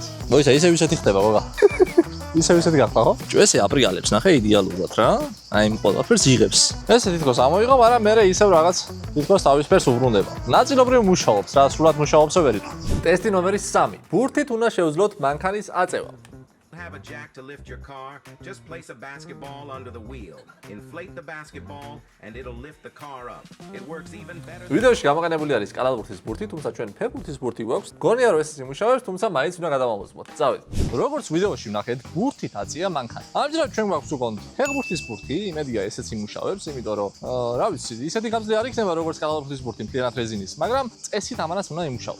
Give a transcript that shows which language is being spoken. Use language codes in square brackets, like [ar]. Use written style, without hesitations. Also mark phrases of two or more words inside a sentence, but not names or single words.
[ka] მოიცა ისევ ისეთი ხდება გოგა. ისევ ისეთი გახდა ხო? ჭუესი აპრიალებს ნახე იდეალურად რა. აი იმ ყველაფერს იღებს. ესე თითქოს ამოიღო, მაგრამ მე ისევ რაღაც თითქოს თავის ფერს უბრუნდება. ნაწილობრივ მუშაობს, რა სრულად მუშაობსო ვერ იტყვი. ტესტი ნომერი 3. ბურთით უნდა შეუძლოთ მანქანის აწევა. [en] Have a jack to lift your car, just place a basketball under the wheel. Inflate the basketball and it'll lift the car up. It works even better. [ka] ვიდეოში გამოყენებული არის კალალბურთის ბურთი, თუმცა ჩვენ ფეხბურთის ბურთი გვაქვს. გონია რომ ეს იმუშავებს, თუმცა მაინც უნდა გადავამოწმოთ. წავედით. როგორც ვიდეოში ვნახეთ, ბურთით აწია მანქანა. ამჯერად ჩვენ გვაქვს უკონ ფეხბურთის ბურთი, იმედია ესეც იმუშავებს, იმიტომ რომ რა ვიცი, ისეთი გამძლე არ იქნება როგორც კალალბურთის ბურთი მთლიანად რეზინის, მაგრამ წესით ამანაც უნდა იმუშაოს.